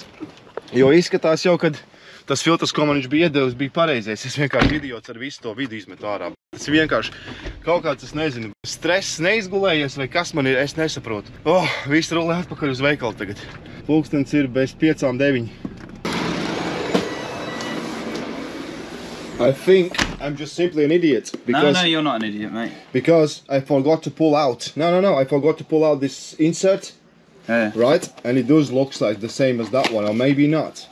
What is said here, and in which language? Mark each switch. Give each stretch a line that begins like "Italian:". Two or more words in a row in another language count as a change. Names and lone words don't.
Latvian: Jo izskatās jau, kad tas filtrs, ko man viņš bija iedevis, bija pareizais. Es vienkārši idiots ar visu to vidu izmetu ārā. Tas ir vienkārši kaut kāds, es nezinu, stress neizgulējies vai kas man ir, es nesaprotu. Viss rulē atpakaļ uz veikalu tagad. Pulkstens ir bez 5:09.
English: I think I'm just simply an idiot. Because, No, you're not an idiot, mate. Because I forgot to pull out. No, I forgot to pull out this insert. Yeah. Right? And it does look like the same as that one, or maybe not.